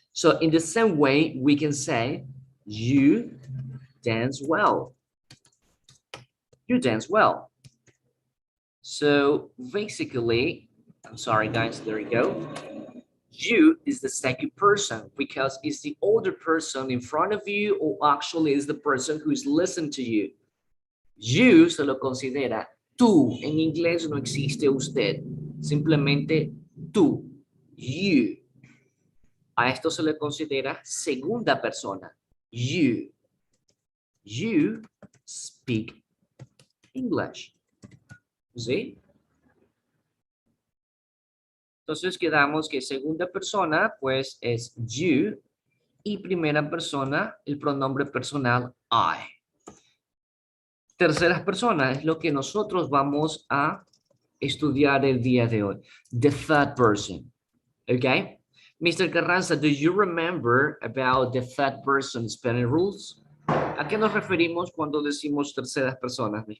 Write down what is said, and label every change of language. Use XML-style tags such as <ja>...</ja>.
<en>So in the same way, we can say, you dance well. You dance well. So basically, I'm sorry, guys, there you go. You is the second person because it's the older person in front of you, or actually is the person who's listening to you.</en> <es>You se lo considera tú. En inglés no existe usted. Simplemente tú. You. A esto se le considera segunda persona. You.</es> <en>You speak English. ¿Sí?</en> <es>Entonces quedamos que segunda persona, pues es you, y primera persona, el pronombre personal I. Terceras personas es lo que nosotros vamos a estudiar el día de hoy.</es> <en>The third person. Okay? Mr. Carranza, do you remember about the third person spelling rules?</en> <es>¿A qué nos referimos cuando decimos terceras personas, Mr.</es>